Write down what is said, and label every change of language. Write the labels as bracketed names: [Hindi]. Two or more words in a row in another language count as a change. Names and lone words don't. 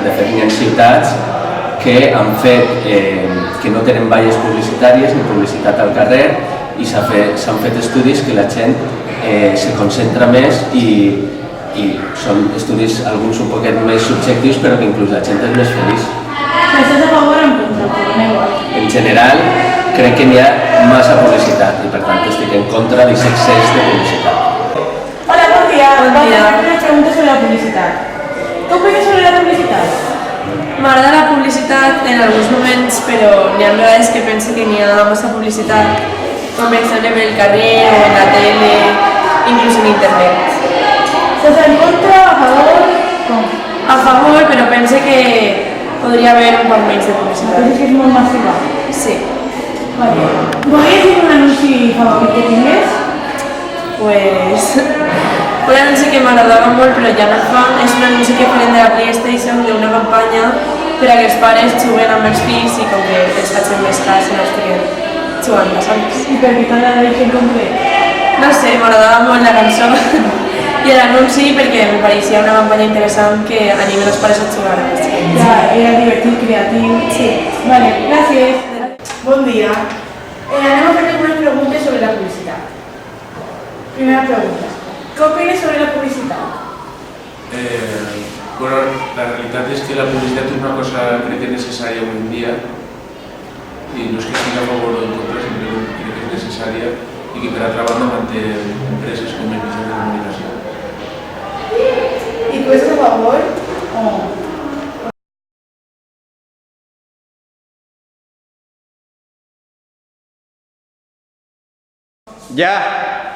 [Catalan] De fet, n'hi ha ciutats que han fet que no tenen valles publicitàries ni publicitat al carrer i s'han fet estudis que la gent se concentra més i són estudis alguns un poquet més subjectius però que inclús la gent és més feliç. en general crec que n'hi ha massa publicitat i per tant estic en contra d'aquest excés de publicitat. Hola, bon dia. Bon dia. [Spanish] Vamos a hacer una pregunta sobre la publicidad. ¿Qué opinas sobre la publicidad? [Catalan] M'agrada la publicitat en alguns moments, però n'hi ha vegades que penso que n'hi ha massa publicitat, com per exemple pel carrer o en la tele, inclús en internet. [Spanish] ¿Estás en contra, a favor? ¿Cómo? [Catalan] A favor, però penso que podria haver un poc menys de publicitat. [Spanish] Parece que es muy masiva. Sí. Vale. ¿Podrías decir un anuncio favorito que tienes? Pues... [Catalan] un anunci que m'agradava molt però ja no el fan és un anunci que farem de la PlayStation d'una campanya per a que els pares juguen amb els fills i com que els facin més cas i no estiguin jugant, saps? [Spanish] ¿Y per qué te la dije en concreto? [Catalan] No sé, m'agradava molt la cançó i l'anunci perquè me pareixia una campanya interessant que anima els pares a jugar amb els fills. [Spanish] Ya, era divertido, creativo. Sí. Vale, gracias. Buen día. Haremos algunas preguntas sobre la publicidad. Primera pregunta. ¿Qué opinas sobre la publicidad? [Catalan] Bueno, la realitat és que la publicitat és una cosa crec que necessària avui en dia i no és que estigui a favor o en contra, simplement crec que és necessària i que per altra banda manté empreses com els mitjans de comunicació. [Spanish] ¿Y tú estás a favor o no? Ya.